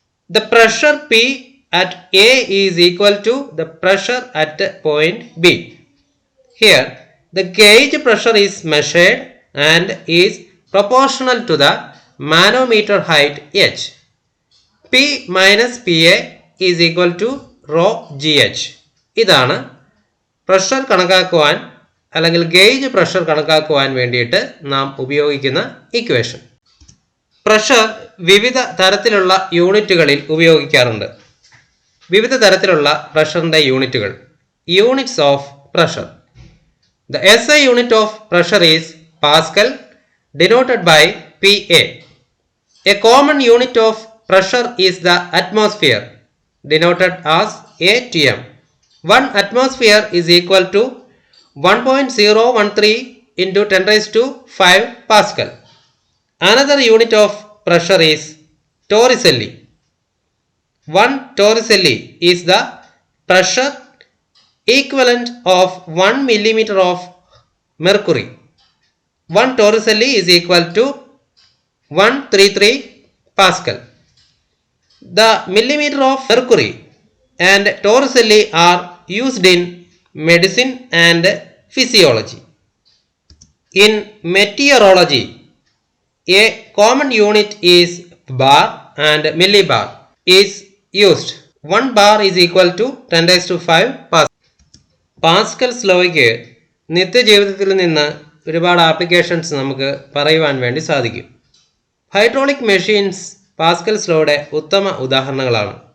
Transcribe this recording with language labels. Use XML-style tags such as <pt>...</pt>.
<en>The pressure P at A is equal to the pressure at point B. Here, the gauge pressure is measured and is proportional to the manometer height H. P minus PA is equal to rho GH.</en> <ml>ഇതാണ് pressure കണക്കാക്കുവാൻ അല്ലെങ്കിൽ gauge pressure കണക്കാക്കുവാൻ വേണ്ടിയിട്ട് നാം ഉപയോഗിക്കുന്ന equation. Pressure വിവിധ തരത്തിലുള്ള യൂണിറ്റുകളിൽ ഉപയോഗിക്കാറുണ്ട്. വിവിധ തരത്തിലുള്ള പ്രഷറിന്റെ യൂണിറ്റുകൾ. Units of pressure.</ml> <en>The SI unit of pressure is Pascal, denoted by PA. A common unit of pressure is the atmosphere, denoted as ATM. 1 atmosphere is equal to 1.013 into 10 raised to 5 Pascal. Another unit of pressure is Torricelli. 1 Torricelli is the pressure equivalent of 1 millimeter of mercury. 1 Torricelli is equal to 133 Pascal. The millimeter of mercury and Torricelli are used in medicine and physiology. In meteorology, a common unit is bar and millibar is used. 1 bar is equal to 10 raised to 5 Pascal.</en> <ml>Pascal's ലോയ്ക്ക് നിത്യജീവിതത്തിൽ നിന്ന് ഒരുപാട് applications നമുക്ക് പറയുവാൻ വേണ്ടി സാധിക്കും. Hydraulic machines Pascal's ലോയുടെ ഉത്തമ ഉദാഹരണങ്ങളാണ്.</ml>